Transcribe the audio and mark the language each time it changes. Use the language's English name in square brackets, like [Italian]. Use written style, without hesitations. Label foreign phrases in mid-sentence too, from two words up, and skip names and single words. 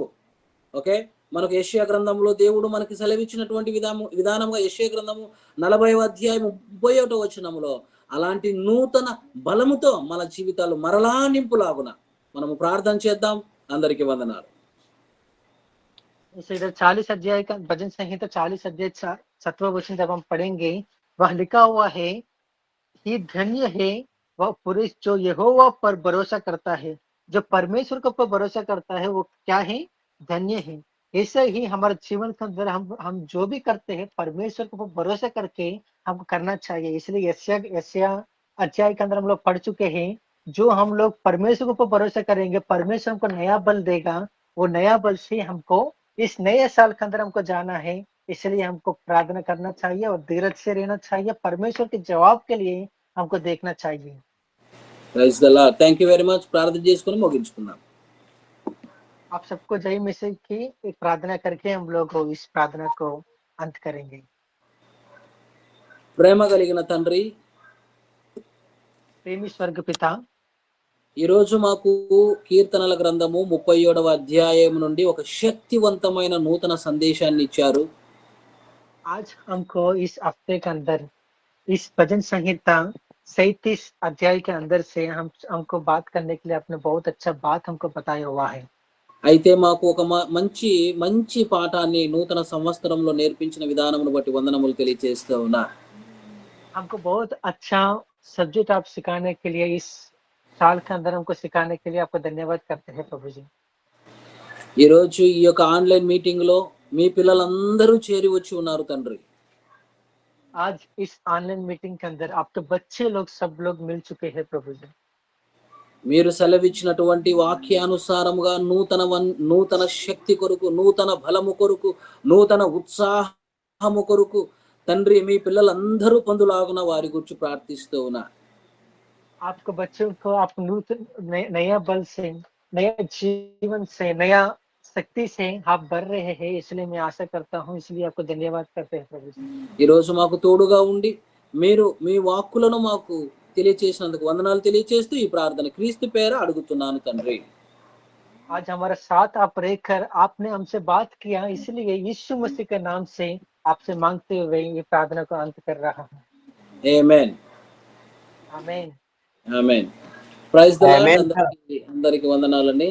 [Telugu] ఓకే, మనకు యెషయా గ్రంథంలో దేవుడు మనకి సెలవిచ్చినటువంటి విధానంగా యెషయా గ్రంథము 40వ అధ్యాయం 31వ వచనంలో అలాంటి నూతన బలముతో మన జీవితాలు మరలా నింపులాగున మనము ప్రార్థన చేద్దాం. అందరికీ వందనాలు. [Hindi] इधर 40 अध्याय का भजन संहिता 40 अध्याय 7वां वचन जब हम पढ़ेंगे, वह लिखा हुआ है कि धन्य है वह पुरुष जो यहोवा पर भरोसा करता है। जो परमेश्वर के ऊपर भरोसा करता है वो क्या है? धन्य है। ऐसे ही हमारे जीवन के अंदर हम जो भी करते हैं परमेश्वर के ऊपर भरोसा करके हमको करना चाहिए। इसलिए यशायाह अध्याय के अंदर हम लोग पढ़ चुके हैं, जो हम लोग परमेश्वर के ऊपर भरोसा करेंगे परमेश्वर हमको नया बल देगा। वो नया बल से हमको इस नए साल के अंदर हमको जाना है। इसलिए हमको प्रार्थना करना चाहिए और धीरज से रहना चाहिए। परमेश्वर के जवाब के लिए हमको देखना चाहिए. [English] Praise the Lord. Thank you very much. [Telugu] ప్రార్థన చేసుకొని ముగించుకుందాం. [Hindi] आप सबको जय मसीह की एक प्रार्थना करके हम लोग इस प्रार्थना को अंत करेंगे. [Telugu] ప్రేమ కలిగిన తండ్రి, [Hindi] प्रेमी स्वर्ग पिता, [Telugu] ఈరోజు మాకు కీర్తనల గ్రంథము 37వ అధ్యాయం నుండి ఒక శక్తివంతమైన నూతన సందేశాన్ని ఇచ్చారు. [Hindi] आज हमको इस हफ्ते के अंदर इस भजन संहिता 37 अध्याय के अंदर से हमको बात करने के लिए आपने बहुत अच्छा बात हमको बताया हुआ है. [Telugu] అయితే మాకు ఒక మంచి మంచి పాఠాన్ని నూతన సంవత్సరంలో నేర్పించిన విధానమును బట్టి వందనములు తెలియజేస్తూ ఉన్నా. [Hindi] हमको बहुत अच्छा सब्जेक्ट आप सिखाने के लिए इस साल के अंदर हमको सिखाने के लिए आपको धन्यवाद करते हैं प्रभु जी। [Telugu] ఈ రోజు ఈ యొక్క [English] online meeting [Telugu] లో మీ పిల్లలందరూ చేరి వచ్చి ఉన్నారు తండ్రి. [Hindi] आज इस [English] online meeting [Hindi] के अंदर आपके बच्चे लोग सब लोग मिल चुके हैं प्रभु जी। [Telugu] మీరు సెలవిచ్చినటువంటి వాక్యానుసారముగా నూతన శక్తి కొరకు, నూతన బలము కొరకు, నూతన ఉత్సాహము కొరకు తండ్రి మీ పిల్లలందరూ పొందులాగున వారి గురించి ప్రార్థిస్తూ ఉన్నా. [Hindi] आपके बच्चों को आप नूतन नया बल से, नया जीवन से, नया शक्ति से आप भर रहे हैं, इसलिए मैं आशा करता हूँ, इसलिए आपको धन्यवाद करते हैं प्रभु जी। [Telugu] ఈ రోజు మాకు తోడుగా ఉండి మీరు మీ వాక్కులను మాకు తెలియచేసినందుకు వందనాలు తెలియచేస్తూ ఈ ప్రార్థన క్రీస్తు పేర అడుగుతున్నాను తండ్రి. [Hindi] आज हमारा साथ आप रहकर आपने हमसे बात किया, इसलिए यीशु मसीह के नाम से आपसे मांगते हुए ये प्रार्थना को अंत कर रहा हूँ। [Telugu] ఆమేన్. [Hindi] आमीन। [English] Amen. Praise the Lord. Amen. [Telugu] అందరికి వందనాలండి.